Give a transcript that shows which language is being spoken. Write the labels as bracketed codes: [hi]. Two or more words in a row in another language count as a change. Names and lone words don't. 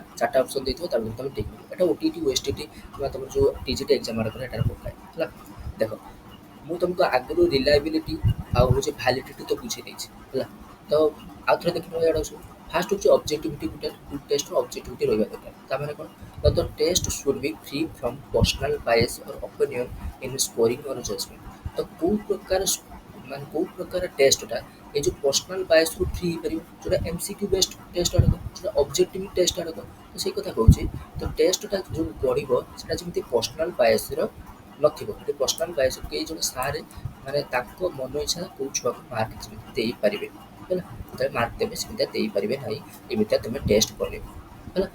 [or] 4ଟା ଅପସନ୍ ଦେଇଥିବ ତା ଭିତରେ ତମେ ଟିକ୍ କରିବ। ଏଇଟା OTT OSTT କିମ୍ବା ତମର ଯେଉଁ TGT ଏକ୍ଜାମ୍ ମାନଙ୍କରେ ଏଠାରେ ପକାଏ ହେଲା। ଦେଖ ମୁଁ ତୁମକୁ ଆଗରୁ ରିଲାଏବିଲିଟି ଆଉ ହେଉଛି ଭ୍ୟାଲିଡିଟି ତ ବୁଝେଇ ଦେଇଛି ହେଲା। ତ ଆଉ ଥରେ ଦେଖିନେବା ଇଆଡ଼କୁ ସବୁ। ଫାଷ୍ଟ ହେଉଛି ଅବଜେକ୍ଟିଭିଟି ଗୋଟେ [en] good test [or] ଅବଜେକ୍ଟିଭିଟି ରହିବା ଦରକାର। ତା'ମାନେ କ'ଣ? [en] The test should be free from personal bias or opinion in scoring or judgment। [or] ତ କେଉଁ ପ୍ରକାର ମାନେ କୋଉ ପ୍ରକାର ଟେଷ୍ଟଟା ଏ ଯେଉଁ [en] personal bias free [or] ହେଇପାରିବ, ଯେଉଁଟା [en] MCQ based test [or] ଆଡ଼କ, ଯେଉଁଟା [en] objective test [or] ଆଡ଼କ। ତ ସେଇ କଥା କହୁଛି, ତ ଟେଷ୍ଟଟା ଯେଉଁ ଗଢ଼ିବ ସେଇଟା ଯେମିତି [en] personal bias [or] ନଥିବ। ସେଠି [en] personal bias [or] କେହି ଜଣେ ସାର୍ ମାନେ ତାଙ୍କ ମନ ଇଚ୍ଛା କେଉଁ ଛୁଆକୁ ମାର୍କ ଯେମିତି ଦେଇପାରିବେ ହେଲା, ଯେତେବେଳେ ମାର୍କ ଦେବେ ସେମିତିଆ ଦେଇପାରିବେ ନାହିଁ, ଏମିତିଆ ତୁମେ ଟେଷ୍ଟ କରିବ ହେଲା।